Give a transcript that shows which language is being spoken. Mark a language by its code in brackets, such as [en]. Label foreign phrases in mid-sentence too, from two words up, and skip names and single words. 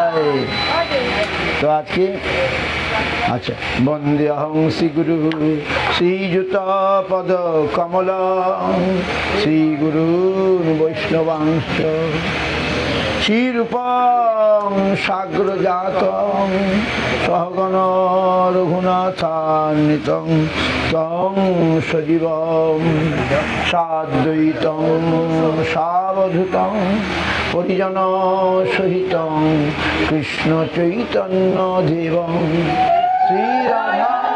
[bn] তো আজকে আচ্ছা [sa] বন্দে অহং শ্রী গুরু শ্রীযুত পদ কমল শ্রী গুরু বৈষ্ণবাংশ শ্রীরূপং সাগ্রজাতং সহগণ রঘুনাথান্বিতং তং সজীবং সাদ্বৈতং সাবধূতং পরিজন সহিতং কৃষ্ণ চৈতন্য দেবং শ্রীরাধা